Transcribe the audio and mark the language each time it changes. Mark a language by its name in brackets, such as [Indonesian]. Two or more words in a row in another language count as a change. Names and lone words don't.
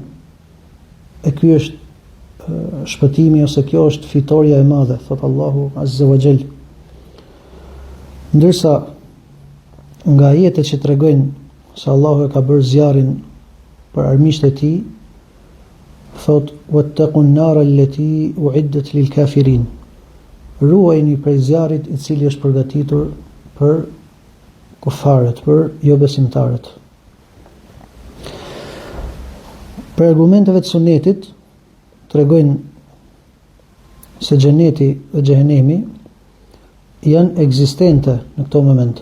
[Albanian] E ky është shpëtimi, ose kjo është fitoria e madhe, thot Allahu [Arabic] عز وجل. [Albanian] Ndërsa nga ajetet që tregojnë se Allahu e ka bërë zjarrin për armiqtë e tij, thot: [Arabic] "واتقوا النار التي أعدت للكافرين." [Albanian] Ruajini prej zjarrit i cili është përgatitur për kufarët, për jo besimtarët. Për argumenteve të sunetit tregojnë se xheneti dhe xhehenemi janë ekzistente në këto moment.